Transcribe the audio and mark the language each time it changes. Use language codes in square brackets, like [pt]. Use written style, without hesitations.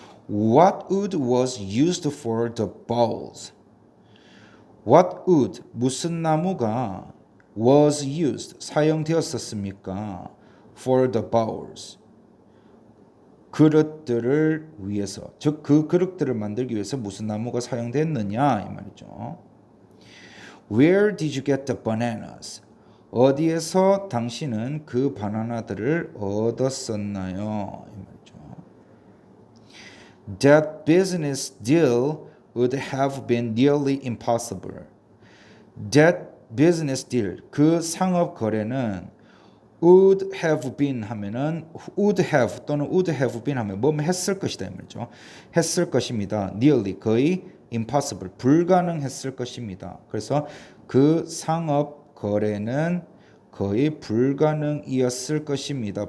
[en] What wood was used for the bowls? What wood [ko] 무슨 나무가 [en] was used [ko] 사용되었었습니까? [en] For the bowls [ko] 그릇들을 위해서, 즉 그 그릇들을 만들기 위해서 무슨 나무가 사용됐느냐 이 말이죠. [en] Where did you get the bananas? [ko] 어디에서 당신은 그 바나나들을 얻었었나요? 이 말이죠. [en] That business deal would have been nearly impossible. That business deal [ko] 그 상업 거래는 [en] would have been [ko] 하면은 [en] would have [ko] 또는 [en] would have been [ko] 하면 뭐 했을 것이다 이 말이죠. 했을 것입니다. nearly 거의 impossible, 불가능했을 것입니다. 그래서 그 상업 거래는 거의 불가능이었을 것입니다.